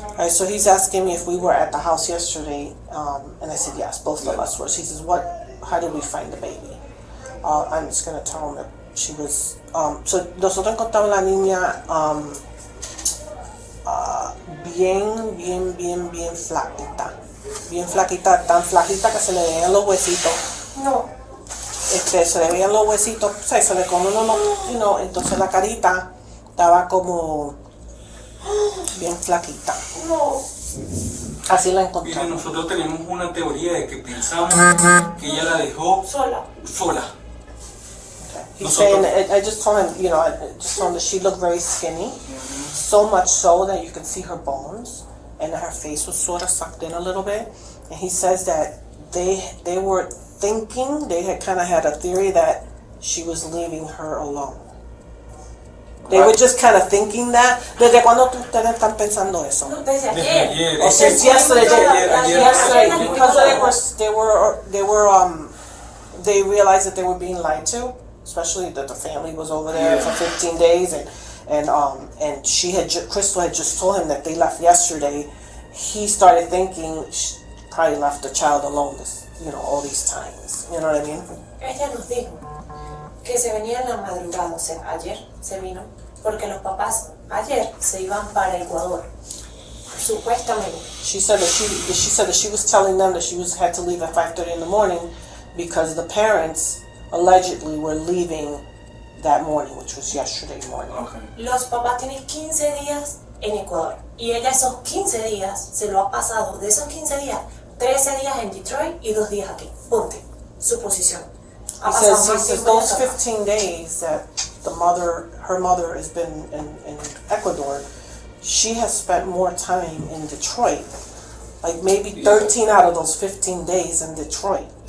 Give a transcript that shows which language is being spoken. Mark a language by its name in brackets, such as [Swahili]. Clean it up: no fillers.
[English] So he's asking me if we were at the house yesterday, and I said yes, both of us were. So he says, how did we find the baby? I'm just going to tell him that she was, so [Spanish] nosotros encontramos la niña bien flaquita. Bien flaquita, tan flaquita que se le veían los huesitos. No. Se le veían los huesitos, o sea, se le como no, entonces la carita estaba como bien flaquita. No. Así la encontramos. Mire, nosotros tenemos una teoría de que pensamos que ella la dejó sola. [English] He's saying, I just told him, that she looked very skinny, so much so that you can see her bones, and her face was sort of sucked in a little bit. And he says that they were thinking, they had kind of had a theory that she was leaving her alone. They were just kind of thinking that. [Spanish] ¿Desde cuándo ustedes están pensando eso? Desde ayer. [English] Oh, since yesterday, because they realized that they were being lied to, especially that the family was over there for 15 days, and Kristel had just told him that they left yesterday. He started thinking she probably left the child alone all these times. You know what I mean? [Spanish] Ella nos dijo que se venía en la madrugada, o sea, ayer se vino, porque los papás ayer se iban para Ecuador, supuestamente. [English] She said that she was telling them that she had to leave at 5:30 in the morning because the parents allegedly were leaving that morning, which was yesterday morning. Okay. [Spanish] Los papás tienen 15 días en Ecuador y ella esos 15 días se lo ha pasado, de esos 15 días, 13 días en Detroit y 2 días aquí. Ponte, suposición. [English] He says those 15 days that her mother has been in Ecuador, she has spent more time in Detroit, like maybe 13 out of those 15 days in Detroit.